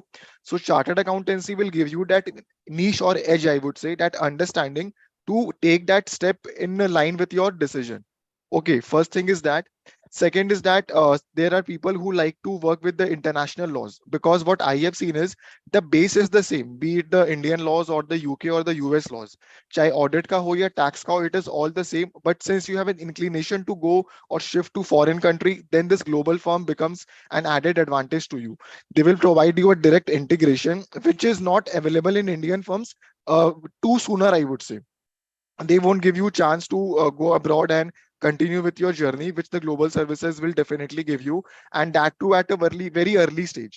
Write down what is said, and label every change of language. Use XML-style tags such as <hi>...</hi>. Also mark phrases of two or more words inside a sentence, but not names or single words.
<en>So chartered accountancy will give you that niche or edge, I would say, that understanding to take that step in line with your decision. Okay, first thing is that. Second is that there are people who like to work with the international laws, because what I have seen is the base is the same, be it the Indian laws or the UK or the US laws.</en> <hi>Chahe audit ka ho ya tax ka ho,</hi> <en>it is all the same. But since you have an inclination to go or shift to foreign country, then this global firm becomes an added advantage to you. They will provide you a direct integration, which is not available in Indian firms too sooner, I would say. They won't give you chance to go abroad and continue with your journey, which the global services will definitely give you, and that too at a very early stage.</en>